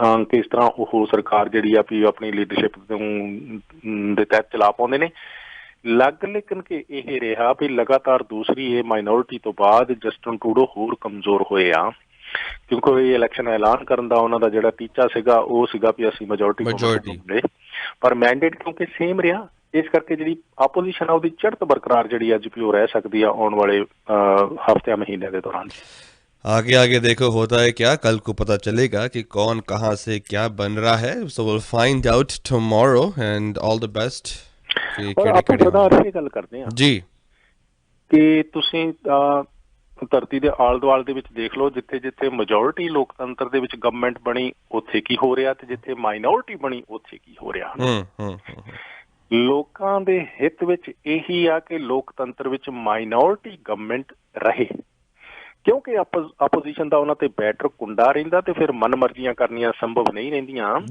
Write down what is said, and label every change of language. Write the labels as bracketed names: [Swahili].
[Punjabi] ਕਿਸ ਤਰ੍ਹਾਂ ਉਹ ਸਰਕਾਰ ਜਿਹੜੀ ਆ ਵੀ ਆਪਣੀ ਲੀਡਰਸ਼ਿਪ ਦੇ ਤਹਿਤ ਚਲਾ ਪਾਉਂਦੇ ਨੇ ਲੇਕਿਨ ਕਿ ਇਹ ਰਿਹਾ ਵੀ ਲਗਾਤਾਰ ਦੂਸਰੀ ਇਹ ਮਾਈਨੋਰਿਟੀ ਤੋਂ ਬਾਅਦ ਜਸਟਿਨ ਟਰੂਡੋ ਹੋਰ ਕਮਜ਼ੋਰ ਹੋਏ ਆ ਕਿਉਂਕਿ ਇਹ ਇਲੈਕਸ਼ਨ ਐਲਾਨ ਕਰਨ ਦਾ ਉਹਨਾਂ ਦਾ ਜਿਹੜਾ ਟੀਚਾ ਸੀਗਾ ਉਹ ਸੀਗਾ ਵੀ ਅਸੀਂ ਮੈਜੋਰਿਟੀ ਪਰ ਮੈਂਡੇਟ ਕਿਉਂਕਿ ਸੇਮ ਰਿਹਾ ਇਸ ਕਰਕੇ ਜਿਹੜੀ ਆਪੋਜੀਸ਼ਨ ਆ ਉਹਦੀ ਚੜ੍ਹਤ ਬਰਕਰਾਰ ਜਿਹੜੀ ਅੱਜ ਵੀ ਉਹ ਰਹਿ ਸਕਦੀ ਆ ਆਉਣ ਵਾਲੇ ਹਫ਼ਤਿਆਂ ਮਹੀਨਿਆਂ ਦੇ ਦੌਰਾन। [Hindi] आगे आगे देखो होता है क्या, कल को पता चलेगा कि कौन कहाँ से क्या बन रहा है। [English] So will find out tomorrow and all the best. [Punjabi] ਗੱਲ ਕਰਦੇ ਆ ਜੀ ਕਿ ਤੁਸੀਂ ਧਰਤੀ ਦੇ ਆਲੇ ਦੁਆਲੇ ਦੇ ਵਿੱਚ ਦੇਖ ਲਓ ਜਿੱਥੇ ਜਿੱਥੇ ਮੈਜੋਰਿਟੀ ਲੋਕਤੰਤਰ ਦੇ ਵਿੱਚ ਗਵਰਨਮੈਂਟ ਬਣੀ ਉੱਥੇ ਕੀ ਹੋ ਰਿਹਾ ਤੇ ਜਿੱਥੇ ਮਾਈਨੋਰਿਟੀ ਬਣੀ ਉੱਥੇ ਕੀ ਹੋ ਰਿਹਾ। ਲੋਕਾਂ ਦੇ ਹਿੱਤ ਵਿੱਚ ਇਹੀ ਆ ਕਿ ਲੋਕਤੰਤਰ ਵਿੱਚ ਮਾਈਨੋਰਿਟੀ ਗਵਰਨਮੈਂਟ ਰਹੇ ਕਿਉਂਕਿ ਆਪੋਜੀਸ਼ਨ ਦਾ ਉਹਨਾਂ ਤੇ ਬੈਟਰ ਕੁੰਡਾ ਰਹਿੰਦਾ ਤੇ ਫਿਰ ਮਨਮਰਜ਼ੀਆਂ ਕਰਨੀਆਂ ਸੰਭਵ ਨਹੀਂ ਰਹਿੰਦੀਆਂ